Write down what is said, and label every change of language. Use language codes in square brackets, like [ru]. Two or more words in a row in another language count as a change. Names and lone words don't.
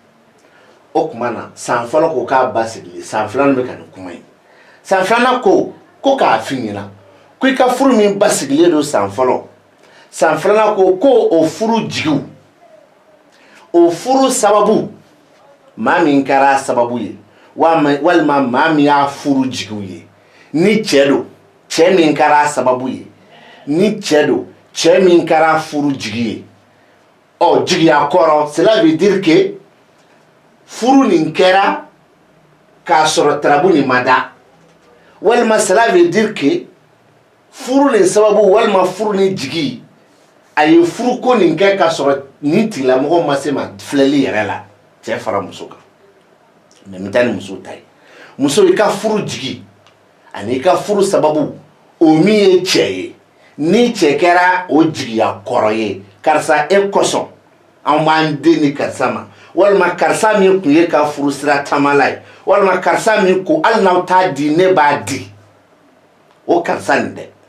[bm] o tuma na san fɔlɔ ko k'a basigi san filanan bɛ ka nin kuma ye san filanan ko ko k'a f'i ɲɛna ko i ka furu min basigilen don san fɔlɔ san filanan ko o furu jigiw o furu sababu maa min kɛra sababu ye walima maa min y'a furu jigiw ye ni cɛ don cɛ min kɛra sababu ye ni cɛ don cɛ min kɛra furu jigi ye jigiya kɔrɔ [fr] cela veut dire que [bm] furu nin kɛra k'a sɔrɔ tarabu nin ma da walima [fr] cela veut dire que [bm] furu nin sababu walima furu nin jigi a ye furu ko nin kɛ k'a sɔrɔ nin tigilamɔgɔ ma se ma filɛli yɛrɛ la cɛ fara muso kan mais n taa ni muso ta ye muso i ka furu jigi ani i ka furu sababu o min ye cɛ ye ni cɛ kɛra o jigiya kɔrɔ ye karisa e kosɔn an b'an den ni karisa ma walima karisa min kun ye ka furu sira taamala ye walima karisa min ko hali n'aw t'a di ne b'a di o karisa nin dɛ